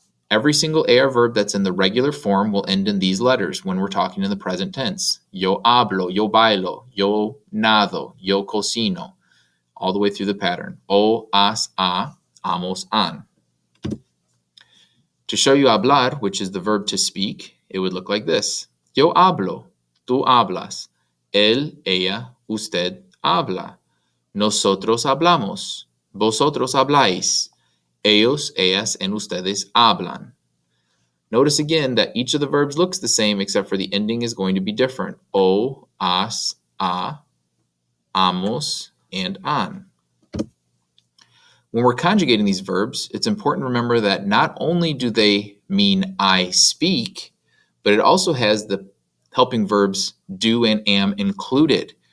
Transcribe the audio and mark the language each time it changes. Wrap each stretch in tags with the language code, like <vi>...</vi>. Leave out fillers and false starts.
<en>Every single AR verb that's in the regular form will end in these letters when we're talking in the present tense.</en> <es>Yo hablo, yo bailo, yo nado, yo cocino, all the way through the pattern. O, has, a, amos, an.</es> <en>To show you hablar, which is the verb to speak, it would look like this.</en> <es>Yo hablo, tú hablas, él, ella, usted habla, nosotros hablamos, vosotros habláis, ellos, ellas, and ustedes hablan.</es> <en>Notice again that each of the verbs looks the same except for the ending is going to be different.</en> <es>O, has, a, amos, and an.</es> <en>When we're conjugating these verbs, it's important to remember that not only do they mean I speak, but it also has the helping verbs do and am included.</en>